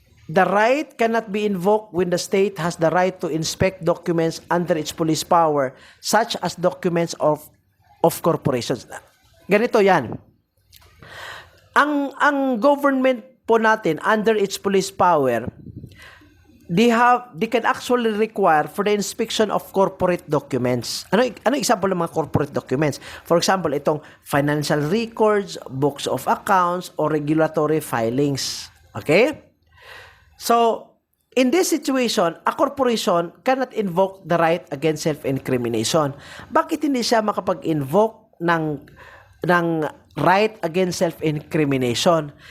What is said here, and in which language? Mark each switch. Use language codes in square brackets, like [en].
[en] The right cannot be invoked when the state has the right to inspect documents under its police power, such as documents of corporations. [tl] Ganito yan. Ang government po natin [en] under its police power, they can actually require for the inspection of corporate documents. [tl] Ano example ng mga corporate documents? [en] For example, [tl] itong financial records, [en] books of accounts, or regulatory filings. Okay? So, in this situation, a corporation cannot invoke the right against self-incrimination. [tl] Bakit hindi siya makapag-invoke ng right against self-incrimination?